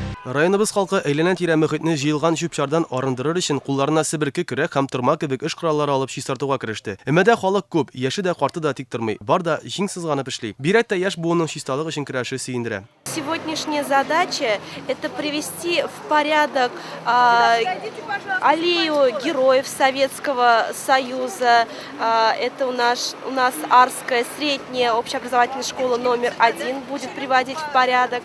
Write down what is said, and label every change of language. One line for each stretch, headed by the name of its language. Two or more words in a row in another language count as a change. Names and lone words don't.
Tatar: Районыбыз халкы әйләнә-тирә мөхитне җыелган чүп-чардан арындырыр өчен кулларына себерке, көрәк һәм тырма кебек эш кораллары алып чистартуга кереште. Әмәдә халык күп, яше дә карты да тик тормый. Бар да җиң сызганып эшли. Бигрәк тә яшь буынның чисталык өчен көрәше сөендерә.
Russian: Сегодняшняя задача – это привести в порядок аллею героев Советского Союза. Это у нас Арская средняя общеобразовательная школа номер 1 будет приводить в порядок.